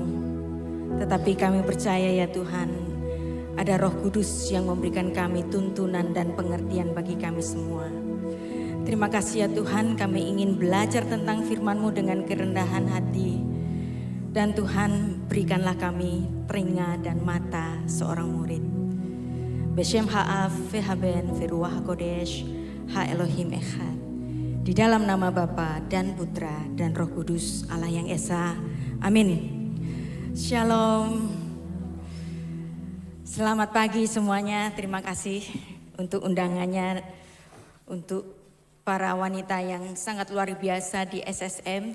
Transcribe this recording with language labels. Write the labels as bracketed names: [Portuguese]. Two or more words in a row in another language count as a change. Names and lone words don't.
[Indonesian] Tetapi kami percaya ya Tuhan, ada Roh Kudus yang memberikan kami tuntunan dan pengertian bagi kami semua. Terima kasih ya Tuhan, kami ingin belajar tentang firman-Mu dengan kerendahan hati. Dan Tuhan, berikanlah kami telinga dan mata seorang murid. [Hebrew] בשם האב והבן ורוח הקודש האלוהים אחד. [Indonesian] Di dalam nama Bapa dan Putra dan Roh Kudus Allah yang Esa. Amin. Shalom. Selamat pagi semuanya. Terima kasih untuk undangannya, untuk para wanita yang sangat luar biasa di SSM.